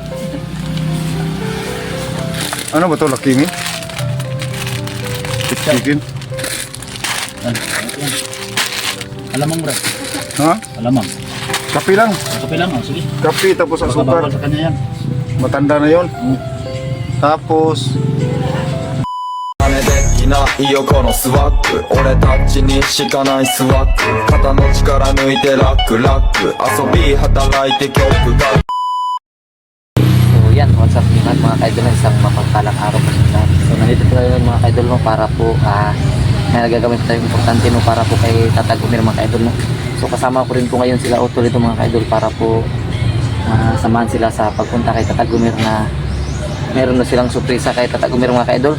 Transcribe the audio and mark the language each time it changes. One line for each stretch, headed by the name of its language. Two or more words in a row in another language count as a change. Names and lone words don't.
Filipino: Ano ba ito, Lakimi? Chicken. Alamang bro. Ha? Alamang. Kape lang. Kape lang, oh. Sige. Kape tapos Baka asukar. bawal sa kanya yan. Matanda na yon. Tapos
Japanese: 金できないよこのスワッグ俺たちにしかないスワッグ肩の力抜いてラックラック遊び働いて曲が
Filipino: So yan,
English: what's up
Filipino: mga kaidol, isang mapagpalang araw po sa lahat. So nandito po tayo mga kaidol no, para po may nagagamit tayo importante no, para po kay Tata Gomer mga kaidol no. So kasama ko rin po ngayon sila Otto dito mga kaidol para po samahan sila sa pagpunta kay Tata Gomer na meron na silang surpresa kay Tata Gomer mga kaidol.